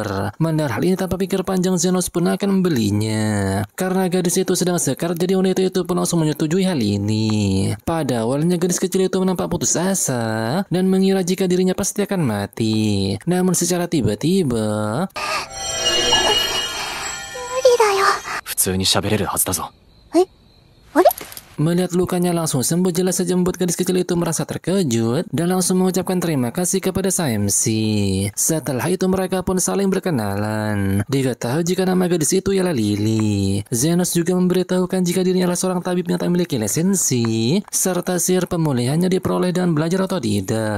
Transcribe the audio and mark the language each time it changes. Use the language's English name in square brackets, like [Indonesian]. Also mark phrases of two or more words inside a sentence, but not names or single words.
[Indonesian] Mendengar hal ini, tanpa pikir panjang, Zenos pun akan membelinya. Karena gadis itu sedang sekar, jadi wanita itu pun langsung menyetujui hal ini. Pada awalnya gadis kecil itu nampak putus asa dan mengira jika dirinya pasti akan mati. Namun secara tiba-tiba, [Japanese] 普通に喋れるはずだぞ。 [Indonesian] melihat lukanya langsung sembuh, jelas saja membuat gadis kecil itu merasa terkejut dan langsung mengucapkan terima kasih kepada MC. Setelah itu mereka pun saling berkenalan. Diketahui jika nama gadis itu ialah Lily. Zenos juga memberitahukan jika dirinya adalah seorang tabib yang tak memiliki lisensi, serta sihir pemulihannya diperoleh dengan belajar otodidak.